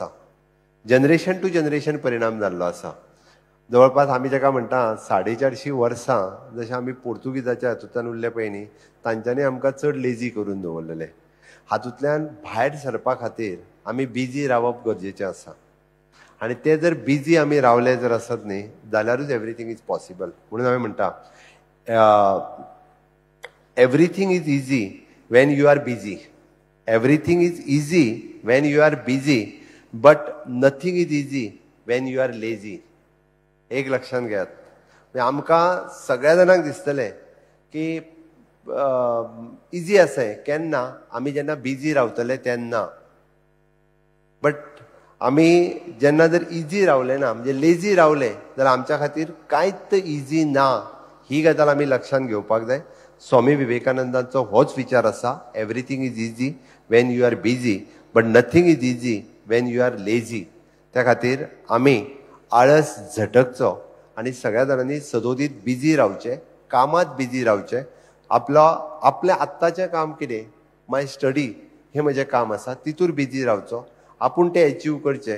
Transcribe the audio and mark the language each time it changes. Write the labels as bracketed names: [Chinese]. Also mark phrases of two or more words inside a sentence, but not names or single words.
[Konkani] जनरेशन टू जनरेशन परिणाम जाल्लो आसा. जवळपास आमी जाका म्हणटा 450 वर्सां जशें आमी पोर्तुगीजाच्या हातूंतल्यान उरले पळय न्ही तांच्यांनी आमकां चड लेजी करून दवरलेले. हातूंतल्यान भायर सरपा खातीर आमी बिजी रावप गरजेचें आसा. आनी ते जर बिजी आमी रावले जर आसत न्ही जाल्यारूच [English] everything is possible. [Konkani] म्हणून आमी म्हणटा [English] everything is easy when you are busy. everything is easy when you are busy but nothing is easy when you are lazy. [Konkani] एक लक्षात घेयात. आमकां सगळ्या जाणांक दिसतलें की इजी आसा केन्ना आमी जेन्ना बिजी रावतले तेन्ना. बट आमी जेन्ना जर इजी रावले ना म्हणजे लेजी रावले जाल्यार आमच्या खातीर कांयच इजी ना ही गजाल आमी लक्षात घेवपाक जाय. स्वामी विवेकानंदांचो होच विचार आसा [English] everything is easy when you are busy but nothing is easy when you are lazy. [Konkani] त्या खातीर आमी आळस झटकचो आनी सगळ्या जाणांनी सदोदीत बिजी रावचें, कामात बिजी रावचें. आपलें आत्ताचें काम कितें [English] my study [Konkani] हें म्हजें काम आसा तितूर बिजी रावचो. आपूण तें एचीव करचें.